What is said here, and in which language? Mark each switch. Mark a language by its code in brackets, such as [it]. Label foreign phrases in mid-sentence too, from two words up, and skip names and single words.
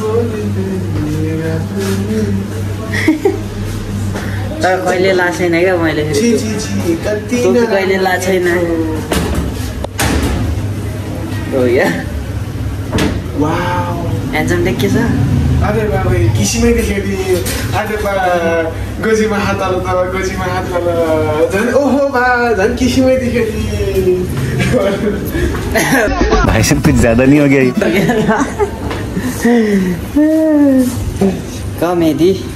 [ne] तर कहिले ला छैन क्या मैले टोपी कहिले ला छैन हो यार ह्यान्डसम देखिएछ अरे बाबा किसिमै देखेको अरे बा गोजीमा हात हाल त गोजीमा हात हाल झन् ओहो बा झन् किसिमै देखेको [hi] भाई साहब कुछ ज्यादा नहीं हो गया कमेडी